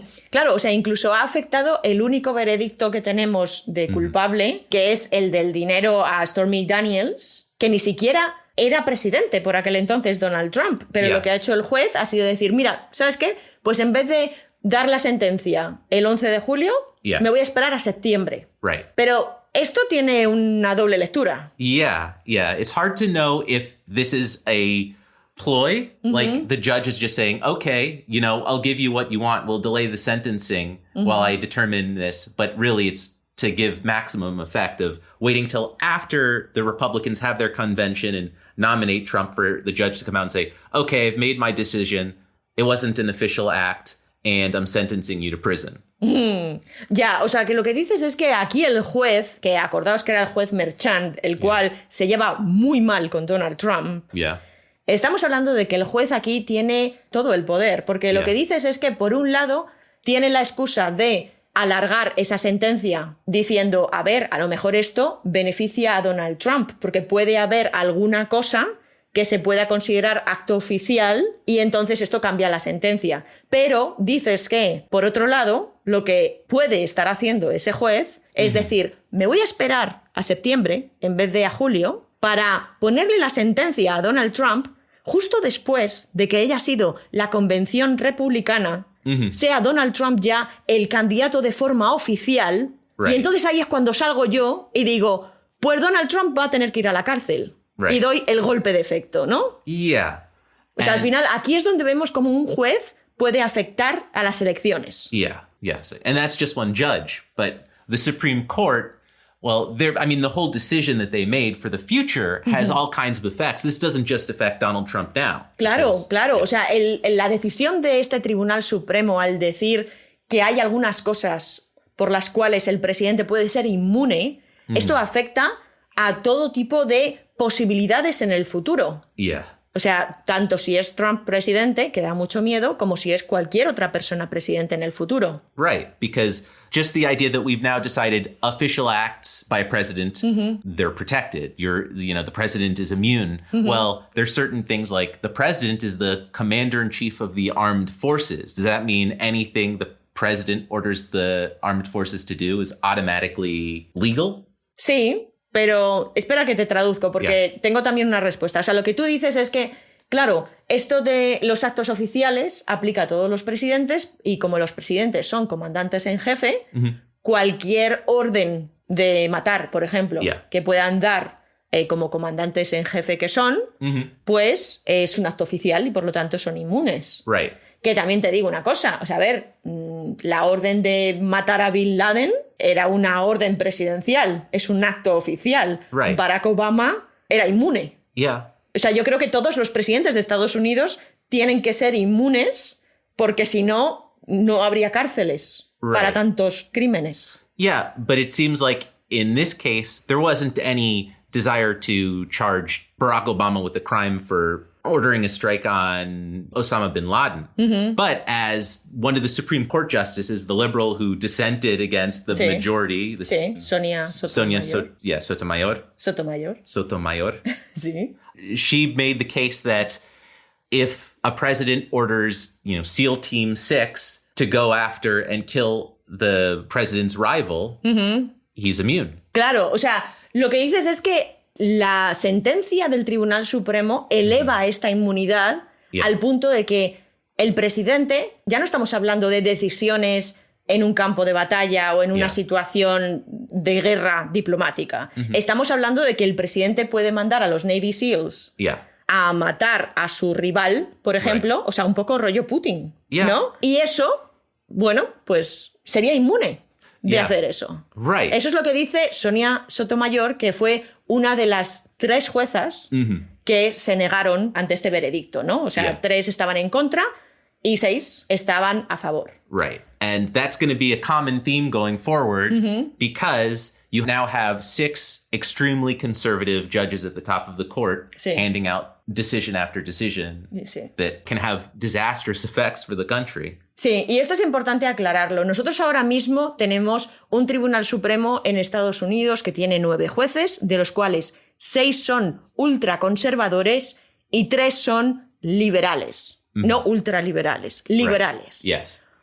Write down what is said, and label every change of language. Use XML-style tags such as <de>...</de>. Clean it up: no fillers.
<es>Claro, o sea, incluso ha afectado el único veredicto que tenemos de culpable, que es el del dinero a Stormy Daniels, que ni siquiera era presidente por aquel entonces Donald Trump, pero lo que ha hecho el juez ha sido decir, mira, ¿sabes qué? Pues en vez de dar la sentencia el 11 de julio, me voy a esperar a septiembre.</es> <en>Right.</en> <es>Pero esto tiene una doble lectura.</es> <en>Yeah. It's hard to know if this is a ploy, like the judge is just saying, okay, I'll give you what you want. We'll delay the sentencing while I determine this. But really, it's to give maximum effect of waiting till after the Republicans have their convention and nominate Trump for the judge to come out and say, okay, I've made my decision. It wasn't an official act and I'm sentencing you to prison.</en> <es>Ya, o sea, que lo que dices es que aquí el juez, que acordaos que era el juez Merchant, el cual se lleva muy mal con Donald Trump.</es> <en>Yeah.</en> <es>Estamos hablando de que el juez aquí tiene todo el poder, porque lo que dices es que, por un lado, tiene la excusa de alargar esa sentencia diciendo, a ver, a lo mejor esto beneficia a Donald Trump, porque puede haber alguna cosa que se pueda considerar acto oficial y entonces esto cambia la sentencia. Pero dices que, por otro lado, lo que puede estar haciendo ese juez es decir, me voy a esperar a septiembre en vez de a julio para ponerle la sentencia a Donald Trump justo después de que haya sido la convención republicana, sea Donald Trump ya el candidato de forma oficial, y entonces ahí es cuando salgo yo y digo, pues Donald Trump va a tener que ir a la cárcel. Y doy el golpe de efecto, ¿no?</es> <en>Yeah.</en> <es>O sea, al final, aquí es donde vemos cómo un juez puede afectar a las elecciones.</es> <en>Yes. And that's just one judge. But the Supreme Court, well, the whole decision that they made for the future has all kinds of effects. This doesn't just affect Donald Trump now.</en> <es>Claro. O sea, la decisión de este Tribunal Supremo al decir que hay algunas cosas por las cuales el presidente puede ser inmune, esto afecta a todo tipo de posibilidades en el futuro.</es> <en>Yeah.</en> <es>O sea, tanto si es Trump presidente, que da mucho miedo, como si es cualquier otra persona presidente en el futuro.</es> <en>Right, because just the idea that we've now decided official acts by a president, they're protected. The president is immune. Well, there's certain things like the president is the commander-in-chief of the armed forces. Does that mean anything the president orders the armed forces to do is automatically legal?</en> <es>Sí. Pero espera que te traduzco, porque tengo también una respuesta. O sea, lo que tú dices es que, claro, esto de los actos oficiales aplica a todos los presidentes y como los presidentes son comandantes en jefe, cualquier orden de matar, por ejemplo, que puedan dar como comandantes en jefe que son, pues es un acto oficial y por lo tanto son inmunes.</es> <en>Right.</en> <es>Que también te digo una cosa, o sea, a ver, la orden de matar a Bin Laden era una orden presidencial, es un acto oficial.</es> <en>Right.</en> <es>Barack Obama era inmune.</es> <en>Yeah. O sea, yo creo que todos los presidentes de Estados Unidos tienen que ser inmunes porque si no, no habría cárceles para tantos crímenes. Yeah, but it seems like in this case, there wasn't any desire to charge Barack Obama with a crime for ordering a strike on Osama bin Laden. But as one of the Supreme Court justices, the liberal who dissented against the majority, Sonia Sotomayor. Sotomayor.</en> <es>Sí.</es> <en>She made the case that if a president orders, SEAL Team 6 to go after and kill the president's rival, he's immune.</en> <es>Claro, o sea, lo que dices es que la sentencia del Tribunal Supremo eleva esta inmunidad al punto de que el presidente, ya no estamos hablando de decisiones en un campo de batalla o en una situación de guerra diplomática. Estamos hablando de que el presidente puede mandar a los Navy SEALs a matar a su rival, por ejemplo, o sea, un poco rollo Putin, ¿no? Y eso, bueno, pues sería inmune de hacer eso. Eso es lo que dice Sonia Sotomayor, que fue una de las 3 juezas que se negaron ante este veredicto, ¿no? O sea, 3 estaban en contra y 6 estaban a favor.</es> <en>Right. And that's going to be a common theme going forward because you now have 6 extremely conservative judges at the top of the court handing out decision after decision that can have disastrous effects for the country.</en> <es>Sí, y esto es importante aclararlo. Nosotros ahora mismo tenemos un Tribunal Supremo en Estados Unidos que tiene 9 jueces, de los cuales 6 son ultraconservadores y 3 son liberales. No ultraliberales, liberales.</es> <en>Right. Yes.</en>